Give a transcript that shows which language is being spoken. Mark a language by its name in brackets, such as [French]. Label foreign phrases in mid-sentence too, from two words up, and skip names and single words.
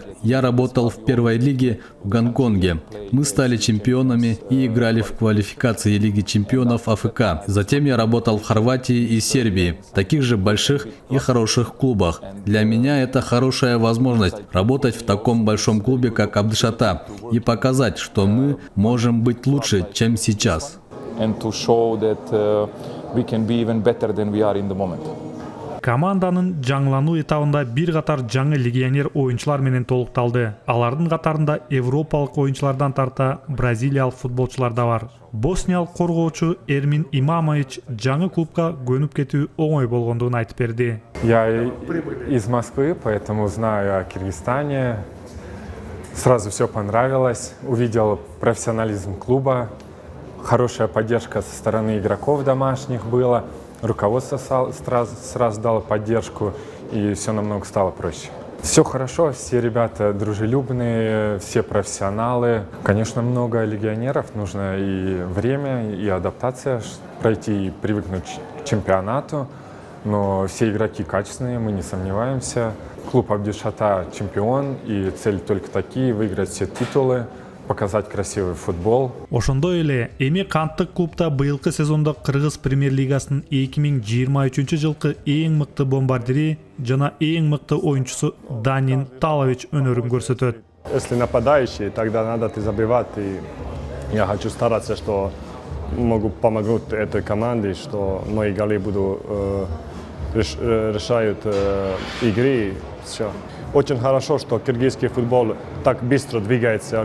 [Russian] Я работал в первой лиге в Гонконге. Мы стали чемпионами и играли в квалификации Лиги чемпионов АФК. Затем я работал в Хорватии и Сербии, таких же больших и хороших клубах. Для меня это хорошая возможность работать в таком большом клубе, как Абдышата, и показать, что мы можем быть лучше, чем сейчас. [English] And to show that we can be even better than we are in the moment. [Kyrgyz] Команданын жаңылануу этабында бир катар жаңы легионер оюнчулар менен толукталды. Алардын катарында европалык оюнчулардан тарта бразилиялык футболчулар да бар. Босниялык коргоочу Эрмин Имамович жаңы клубка көнүп кетүү оңой болгондугун айтып берди. [Russian] Я из Москвы, поэтому знаю о Киргизстане. Сразу все понравилось. Увидел профессионализм клуба. Хорошая поддержка со стороны игроков домашних была. Руководство сразу дало поддержку, и все намного стало проще. Все хорошо, все ребята дружелюбные, все профессионалы. Конечно, много легионеров, нужно и время, и адаптация пройти, и привыкнуть к чемпионату. Но все игроки качественные, мы не сомневаемся. Клуб Абдышата чемпион, и цель только такие – выиграть все титулы. Показать красивый футбол. [Kyrgyz] Ошондой эле эми канттык клубда быйылкы сезондо Кыргыз премьер-лигасынын 2023 жылкы эң мыкты бомбардири жана эң мыкты оюнчусу Данин Талович өнөрүн көрсөтөт. [Russian] Если нападающий, тогда надо ты забивать. И я хочу стараться, что могу помогать этой команде, что мои голы будут решают игры. Все. Очень хорошо, что киргизский футбол так быстро двигается.